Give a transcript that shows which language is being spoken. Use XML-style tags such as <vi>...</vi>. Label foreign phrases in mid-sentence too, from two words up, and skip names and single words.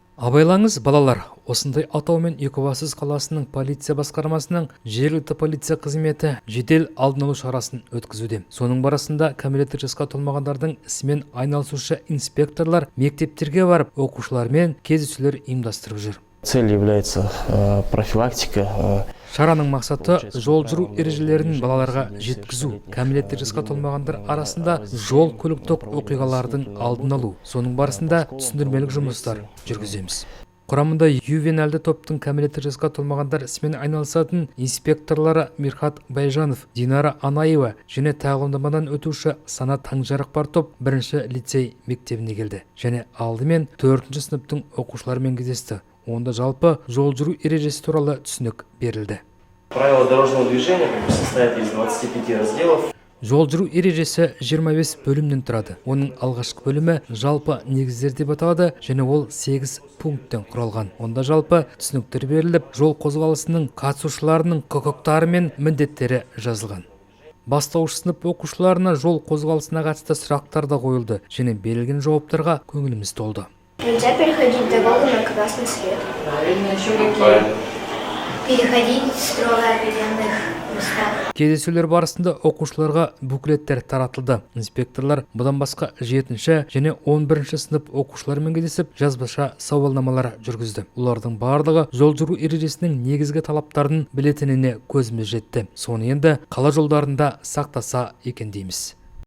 <kk>Абайлаңыз, балалар, осындай атаумен Екібастұз қаласының полиция басқармасының жергілікті полиция қызметі жедел алдын алу шарасын өткізуде. Соның барысында кәмелеттік жасқа толмағандардың ісімен айналысушы инспекторлар мектептерге барып, оқушылармен кездесулер ұйымдастырып жүр.</kk> <ru>Цель является профилактика.</ru> <kk>Шараның мақсаты жол жүру ережелерін балаларға жеткізу, кәмелеттік жасқа толмағандар арасында жол көліктік оқиғалардың алдын алу. Соның барысында түсіндірмелік жұмыстар жүргіземіз. Құрамында ювеналды топтың кәмелеттік жасқа толмағандар ісімен айналысатын инспекторлары Мирхат Байжанов, Динара Анаева және тағылымдамадан өтуші Санат Таңжарық бар топ бірінші лицей мектебіне келді. Және алдымен 4-ші сыныптың оқушыларымен кездесті. Онда жалпы жол жүру ережесі туралы түсінік берілді.</kk> <ru>Правила дорожного движения состоят из 25 разделов.</ru> <kk>Жол жүру ережесі 25 бөлімнен тұрады. Оның алғашқы бөлімі жалпы негіздер деп аталады және ол 8 пункттен құралған. Онда жалпы түсініктер беріліп, жол қозғалысының қатысушыларының құқықтары мен міндеттері жазылған. Бастауыш сынып оқушыларына жол қозғалысына қатысты сұрақтар да қойылды және берілген жауаптарға көңіліміз толды.</kk> <ru>Нельзя переходить дорогу на красный свет. Переходить строго определенных местах.</ru> <kk>Кездесулер барысында оқушыларға буклеттер таратылды. Инспекторлар бұдан басқа 7-ші және 11-ші сынып оқушылармен кездесіп, жазбаша сауалнамалар жүргізді. Олардың барлығы жол жүру ережесінің негізгі талаптарын білетініне көзіміз жетті. Соны енді қала жолдарында сақтаса екен дейміз.</kk>